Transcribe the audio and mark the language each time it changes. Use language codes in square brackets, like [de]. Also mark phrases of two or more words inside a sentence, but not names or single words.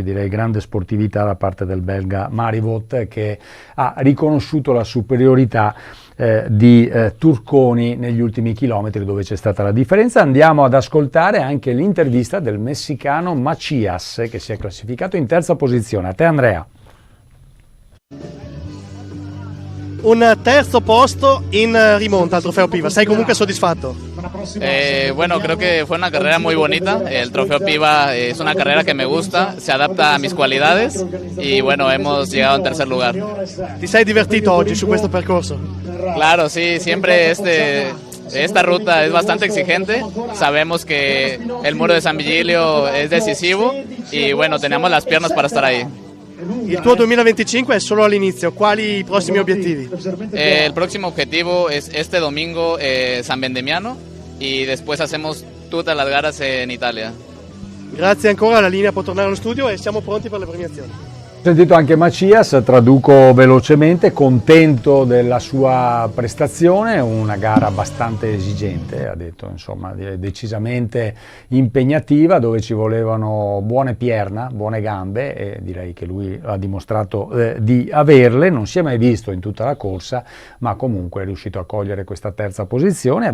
[it] Direi grande sportività da parte del belga Marivot, che ha riconosciuto la superiorità di Turconi negli ultimi chilometri, dove c'è stata la differenza. Andiamo ad ascoltare anche l'intervista del messicano Macias, che si è classificato in terza posizione. A te Andrea. Un terzo posto in rimonta al Trofeo Piva, sei comunque soddisfatto? [es] Bueno, creo que fue una carrera muy bonita. El Trofeo Piva es una carrera que me gusta, se adapta a mis cualidades y bueno, hemos llegado en tercer lugar. [it] Ti sei divertito oggi su questo percorso? [es] Claro, sí, siempre esta ruta es bastante exigente. Sabemos que el Muro de San Vigilio es decisivo y bueno, tenemos las piernas para estar ahí. [it] Il tuo 2025 è solo all'inizio, quali i prossimi obiettivi? [es] El próximo objetivo es este domingo San Vendemiano y después hacemos todas las garas en Italia. [it] Grazie ancora, la linea può tornare allo studio e siamo pronti per le premiazioni. Ho sentito anche Macias, traduco velocemente, contento della sua prestazione, una gara abbastanza esigente, ha detto, insomma, decisamente impegnativa, dove ci volevano buone pierna, buone gambe, e direi che lui ha dimostrato di averle, non si è mai visto in tutta la corsa, ma comunque è riuscito a cogliere questa terza posizione.